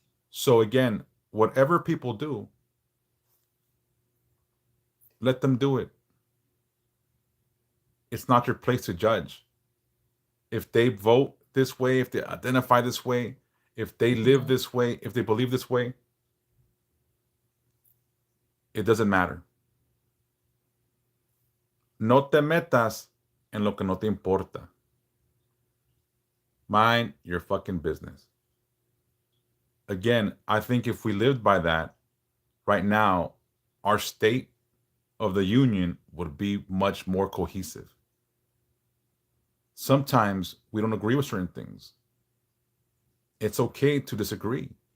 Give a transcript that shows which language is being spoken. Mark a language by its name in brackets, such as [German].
[English] So again, whatever people do, let them do it. It's not your place to judge. If they vote this way, if they identify this way, if they live this way, if they believe this way, it doesn't matter. [Spanish] No te metas en lo que no te importa. [English] Mind your fucking business. Again, I think if we lived by that, right now, our state of the union would be much more cohesive. Sometimes we don't agree with certain things. It's okay to disagree.